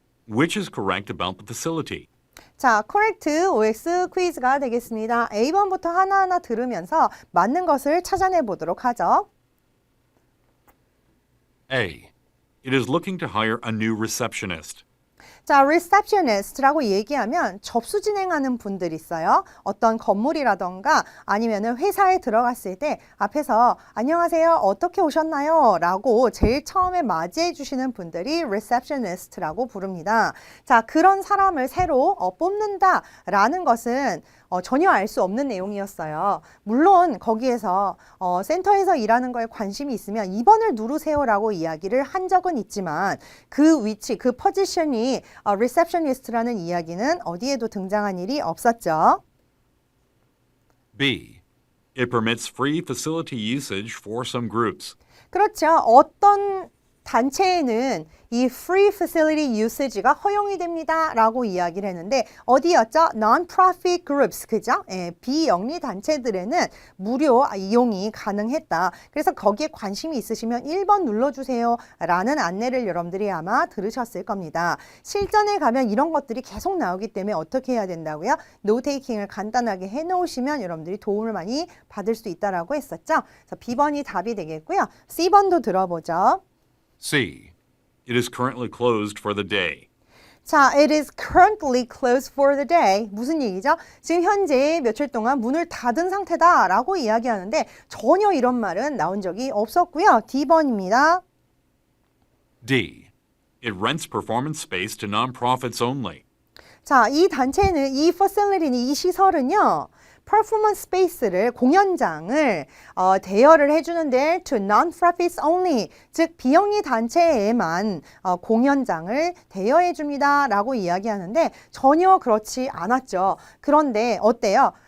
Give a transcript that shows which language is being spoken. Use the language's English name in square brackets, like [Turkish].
[English] Which is correct about the facility? [Korean] 자, correct OX 퀴즈가 되겠습니다. A번부터 하나하나 들으면서 맞는 것을 찾아내 보도록 하죠. [English] A. It is looking to hire a new receptionist. [Korean] 자, receptionist라고 얘기하면 접수 진행하는 분들이 있어요. 어떤 건물이라던가 아니면은 회사에 들어갔을 때 앞에서 안녕하세요, 어떻게 오셨나요? 라고 제일 처음에 맞이해 주시는 분들이 receptionist라고 부릅니다. 자, 그런 사람을 새로 뽑는다라는 것은 전혀 알 수 없는 내용이었어요. 물론 거기에서 센터에서 일하는 거에 관심이 있으면 2번을 누르세요라고 이야기를 한 적은 있지만 그 위치, 그 포지션이 receptionist라는 이야기는 어디에도 등장한 일이 없었죠. [English] B. It permits free facility usage for some groups. [Korean] 그렇죠. 어떤 단체에는 이 [English] free facility usage [Korean] 가 허용이 됩니다 라고 이야기를 했는데 어디였죠? [English] non-profit groups, [Korean] 그죠? 비영리 단체들에는 무료 이용이 가능했다. 그래서 거기에 관심이 있으시면 1번 눌러주세요 라는 안내를 여러분들이 아마 들으셨을 겁니다. 실전에 가면 이런 것들이 계속 나오기 때문에 어떻게 해야 된다고요? 노테이킹을 간단하게 해놓으시면 여러분들이 도움을 많이 받을 수 있다라고 했었죠. 그래서 B번이 답이 되겠고요. C번도 들어보죠. [English] C. It is currently closed for the day. 자, it is currently closed for the day. [Korean] 무슨 얘기죠? 지금 현재 며칠 동안 문을 닫은 상태다 라고 이야기하는데 전혀 이런 말은 나온 적이 없었고요. D번입니다. [English] D. It rents performance space to nonprofits only. [Korean] 자, 이 단체는, 이 facility는, 이 시설은요. 퍼포먼스 스페이스를 공연장을 대여를 해주는데 [English] to non-profits only [Korean] 즉 비영리 단체에만 공연장을 대여해 줍니다 라고 이야기하는데 전혀 그렇지 않았죠. 그런데 어때요?